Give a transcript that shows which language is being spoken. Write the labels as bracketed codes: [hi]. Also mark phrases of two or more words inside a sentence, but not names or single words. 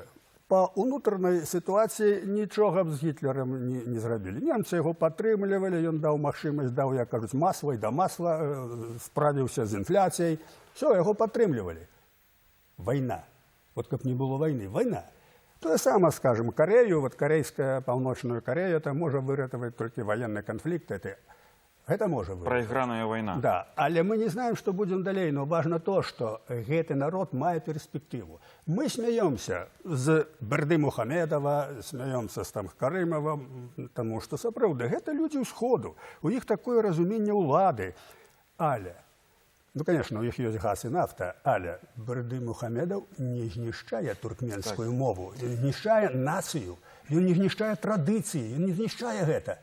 [be] Па ўнутранай сітуацыі нічога б з Гітлерам не зрабілі. Немцы яго падтрымлівалі, ён даў магчымасць, даў, як кажуць, масла і да масла, справіўся з інфляцыяй. Все, яго падтрымлівалі. Вайна. Вот каб не было вайны. Вайна. [ru] То же самое, скажем, Корею, вот корейская, Паўночную Корею, это может [be] выратаваць толькі [ru] военный конфликт. Это может выратаваць. Проигранная война. Да, але мы не знаем, что будем далей, но важно то, что [be] гэты народ мае [ru] перспективу. Мы смеемся з Берды Мухамедова, смеемся з там Карымова, тому что, [be] сапраўды, гэта [ru] люди ўсходу. [be] У іх такое разуменне ўлады. Але, [ru] ну, конечно, [be] у іх ёсць газ і нафта, але Берды Мухамедов не знішчае туркменскую мову, ён знішчае нацыю, ён не знішчае традыцыі, ён не знішчае гэта.